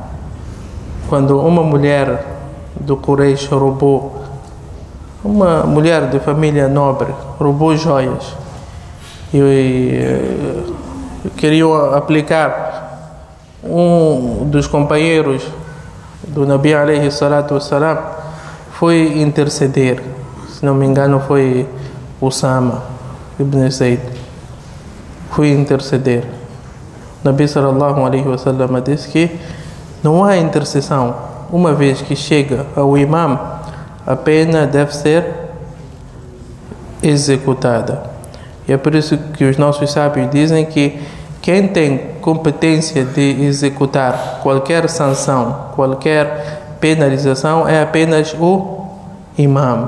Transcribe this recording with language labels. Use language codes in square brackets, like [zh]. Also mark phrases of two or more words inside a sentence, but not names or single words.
[pt] Quando uma mulher do Quraysh roubou, uma mulher de família nobre, roubou joias, e queriam aplicar, um dos companheiros do Nabi [ar] عليه الصلاة والسلام [pt] foi interceder, se não me engano foi Usama ibn Zayd, foi interceder. O Nabi [ar] صلى الله عليه وسلم [pt] disse que não há intercessão, uma vez que chega ao imam, a pena deve ser executada. E é por isso que os nossos sábios dizem que quem tem competência de executar qualquer sanção, qualquer penalização, é apenas o imam.